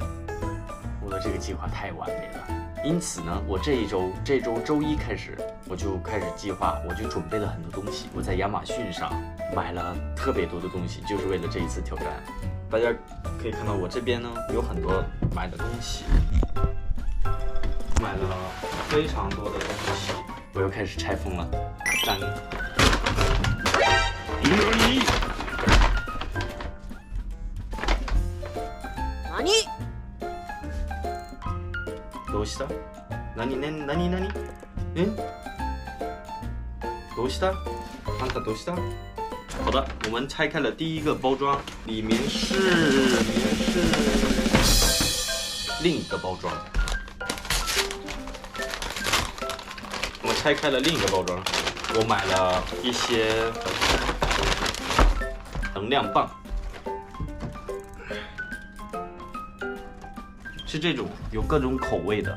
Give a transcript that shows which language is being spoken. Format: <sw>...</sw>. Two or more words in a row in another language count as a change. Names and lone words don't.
<zh>我的这个计划太完美了。因此呢，我这周周一开始，我就开始计划，我就准备了很多东西。我在亚马逊上买了特别多的东西，就是为了这一次挑战。大家可以看到我这边呢有很多买的东西，买了非常多的东西。我又开始拆封了，战役。</zh> <ja>どうした？何？どうした？あんたどうした？</ja> <zh>好的，我们拆开了第一个包装，里面是另一个包装。我拆开了另一个包装，我买了一些能量棒，是这种有各种口味的。</zh>